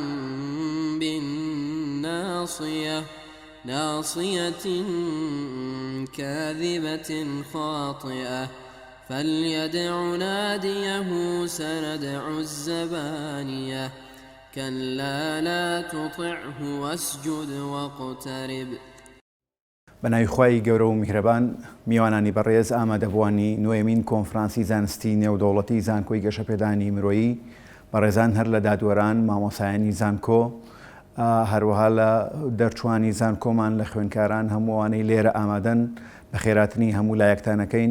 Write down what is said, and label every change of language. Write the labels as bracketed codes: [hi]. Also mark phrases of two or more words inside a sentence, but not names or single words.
[ar] بالناصية ناصية كاذبة خاطئة فليدع ناديه سندع الزبانية كلا لا تطعه واسجد واقترب. [ckb] بەناوی خوای گەورە و میهرەبان میوانانی بەڕێز ئامادەبوانی نوێمین کۆنفرانسی زانستی نێودەوڵەتی زانکۆی گەشەپێدانی مرۆیی بەڕێزان هەر لە دادوەران مامۆسایانی زانکۆ هەروەها لە دەرچوانی زانکۆمان لە خوێنکاران هەمووانەی لێرە ئامادەن بە خێراتنی هەموو لایەکتانەکەین.